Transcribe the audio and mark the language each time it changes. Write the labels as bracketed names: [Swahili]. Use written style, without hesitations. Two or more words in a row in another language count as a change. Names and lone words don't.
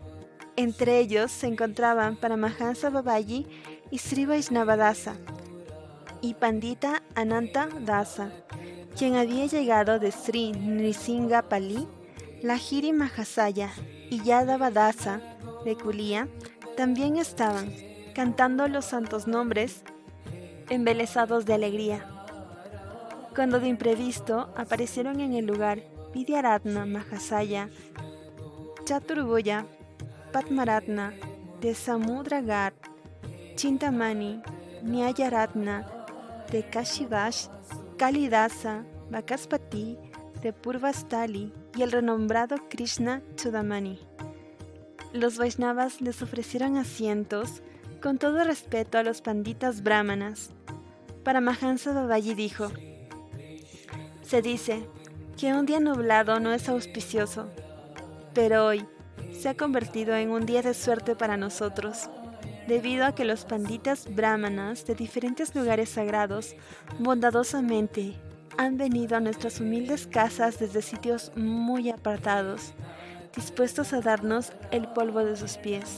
[Spanish] Entre ellos se encontraban Paramahansa Babaji y Sri Vaishnavadasa, y Pandita Ananta Dasa, quien había llegado de Sri Nrisingha Pali, Lahiri Mahasaya y Yadava Dasa de Kulia. También estaban cantando los santos nombres, embelesados de alegría, cuando de imprevisto aparecieron en el lugar Vidyaratna Mahasaya, Chaturbuya, Padmaratna de Samudraghat, Chintamani, Nyayaratna de Kashivash, Kalidasa, Bakaspati de Purvastali y el renombrado Krishna Chudamani. Los Vaishnavas les ofrecieron asientos con todo respeto a los panditas brahmanas. Paramahansa Babaji dijo: se dice que un día nublado no es auspicioso, pero hoy se ha convertido en un día de suerte para nosotros, debido a que los panditas brahmanas de diferentes lugares sagrados bondadosamente han venido a nuestras humildes casas desde sitios muy apartados, dispuestos a darnos el polvo de sus pies.